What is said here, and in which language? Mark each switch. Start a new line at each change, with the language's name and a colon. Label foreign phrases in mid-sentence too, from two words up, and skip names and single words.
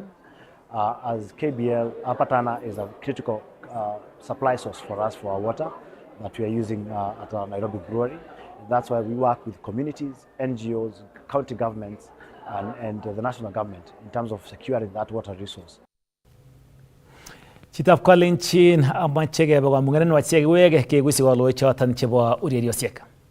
English: As KBL, Upper Tana is a critical supply source for us for our water that we are using at our Nairobi brewery. That's why we work with communities, NGOs, county governments, and the national government in terms of securing that water resource.
Kalenjin: Chitab Kolenjin amache kebe kamung'et wachek wege kegusi waloe choton chebo ureriosiek.